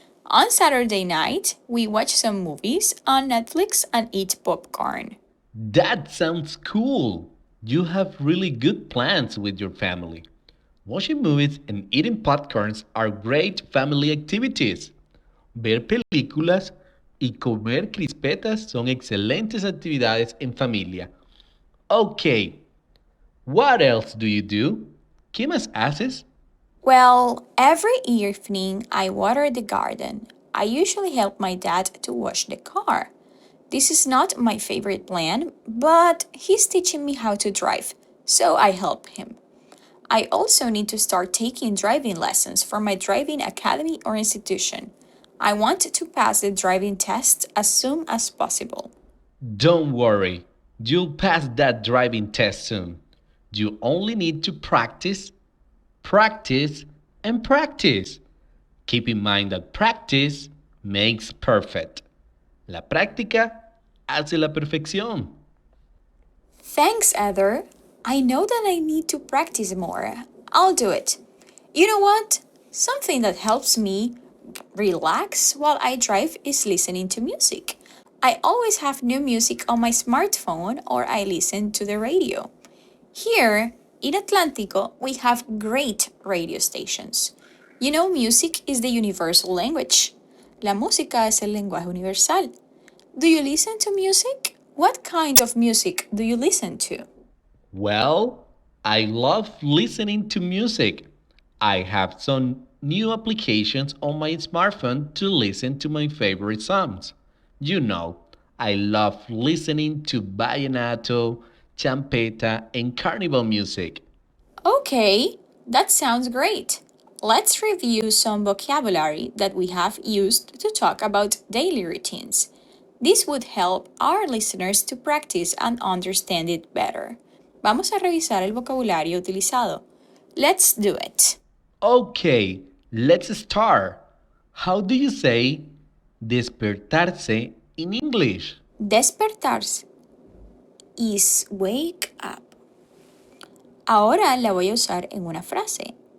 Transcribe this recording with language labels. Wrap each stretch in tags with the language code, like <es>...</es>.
<en>On Saturday night, we watch some movies on Netflix and eat popcorn. That sounds cool. You have really good plans with your family. Watching movies and eating popcorns are great family activities.</en> <es>Ver películas y comer crispetas son excelentes actividades en familia.</es> <en>Okay, what else do you do?</en> <es>¿Qué más haces?</es> <en>Well, every evening I water the garden. I usually help my dad to wash the car. This is not my favorite plan, but he's teaching me how to drive, so I help him. I also need to start taking driving lessons from my driving academy or institution. I want to pass the driving test as soon as possible. Don't worry, you'll pass that driving test soon. You only need to practice, practice, and practice. Keep in mind that practice makes perfect.</en> <es>La práctica hace la perfección.</es> <en>Thanks, Heather. I know that I need to practice more. I'll do it. You know what? Something that helps me relax while I drive is listening to music. I always have new music on my smartphone or I listen to the radio. Here in Atlántico, we have great radio stations. You know, music is the universal language.</en> <es>La música es el lenguaje universal.</es> <en>Do you listen to music? What kind of music do you listen to? Well, I love listening to music. I have some new applications on my smartphone to listen to my favorite songs. You know, I love listening to vallenato, champeta, and carnival music. Okay, that sounds great. Let's review some vocabulary that we have used to talk about daily routines. This would help our listeners to practice and understand it better.</en> <es>Vamos a revisar el vocabulario utilizado.</es> <en>Let's do it. Okay, let's start. How do you say despertarse in English? Despertarse is wake up.</en> <es>Ahora la voy a usar en una frase.</es>